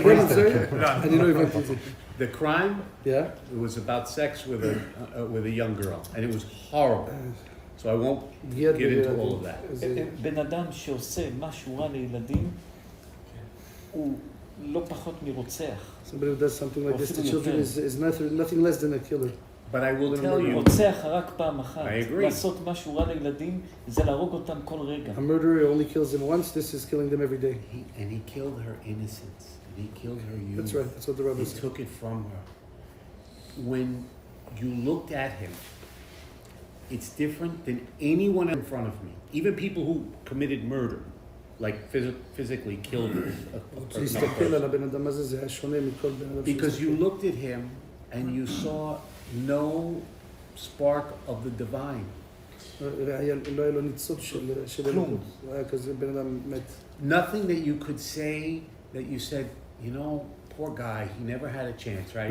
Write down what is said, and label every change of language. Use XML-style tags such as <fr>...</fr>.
<he>אני לא הבנתי את זה.</he> <en>the crime, Yeah? it was about sex with a young girl, and it was horrible. So I won't get into all of that.</en> <he>בן אדם שעושה משהו רע לילדים, הוא לא פחות מרוצח.</he> <en>Somebody who does something like this to children is nothing less than a killer. But I will tell you,</en> <he>רוצח רק פעם אחת.</he> <en>I agree.</en> <he>לעשות משהו רע לילדים, זה להרוג אותם כל רגע.</he> <en>A murderer only kills them once, this is killing them every day. and he killed her innocence. And he killed her youth. That's right, that's what the rabbi He said. took it from her. When you looked at him, it's different than anyone in front of me. Even people who committed murder, like physically killed</en> <he>להסתכל על הבן אדם הזה, זה היה שונה מכל בן אדם.</he> <en>because you looked at him and you saw no spark of the divine.</en> <he>לא היה לו ניצוץ של אלוהות. הוא היה כזה בן אדם מת.</he> <en>Nothing that you could say that you said, you know, poor guy, he never had a chance, right?</en>